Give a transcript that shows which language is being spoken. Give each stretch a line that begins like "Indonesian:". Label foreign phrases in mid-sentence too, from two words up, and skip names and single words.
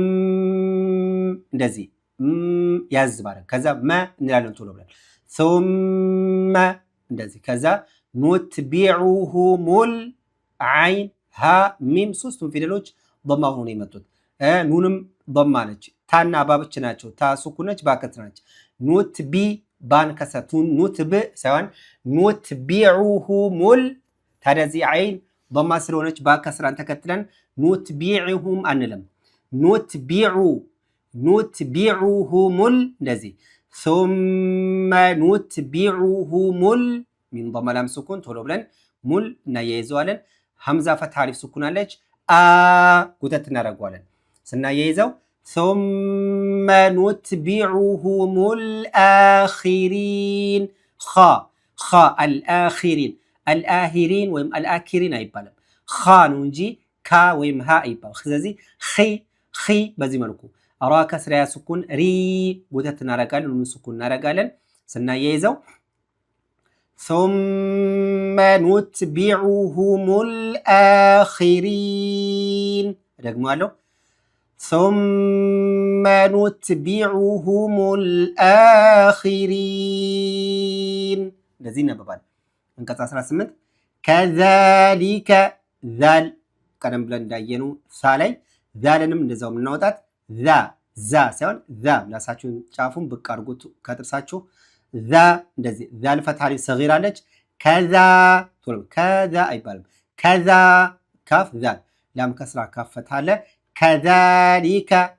Amharic: እንደዚህ ያዝ ባረግ ከዛ መ እንላለን ቶሎ ብለን ሱመ እንደዚህ ከዛ ኑትቢዑሁሙል አይን ሀ ሚም ሶስቱም ፊደሎች ዶማ ሆኖ ነው የመጡት። ኑንም ዶማ ነች። ታና ባብች ናቸው። ታ ሱኩነች ባከት ናቸው። ኑትቢ ባን ከሰቱን ኑትብ ሳይሆን ኑትቢዑሁሙል ታዲያ እዚህ አይን ዶማ ስለሆነች ባከስራን ተከትለን ኑትቢዑሁም አንለም። ኑትቢዑሁሙል እንደዚህ
Arabic: ثم نتبعهم من ضم لام سكون
Amharic: ቶሎ ብለን ሙል እናያይዘዋለን። ሐምዛ ፈትሐ አሊፍ ሱኩን አለች። ጉተት እናደርገዋለን። ስናያይዘው
Arabic: ثم نتبعهم الآخرين
Amharic: الآخرين ወይም الآخرين አይባልም። ነው እንጂ ካ ወይም ሃ አይባልም። ስለዚህ በዚህ መልኩ አራ ከስራ ሱኩን ሪ ጉተት እናደርጋለን። ኑን ሱኩን እናደርጋለን። ስናያይዘው
Arabic: ثم نتبعهم الآخرين
Amharic: ደግሞአለው
Arabic: ثم نتبعهم الآخرين
Amharic: እንደዚህ ይነበባል። አንቀጽ 18
Arabic: كذلك ذال
Amharic: ቀደም ብለን እንዳየነው ሳ ላይ ዛልንም እንደዛው የምናወጣት ዛ ሳይሆን ላሳችሁን ጫፉን ብቅ አድርጉት ከጥርሳችሁ እንደዚህ ዛል ፈትሐ አሊፍ ሰጊራ አለች። ከዛ አይባልም። ከዛ ካፍ ዛል ላም ከስራ ካፍ ፈትሐ አለ። ከዛሊከ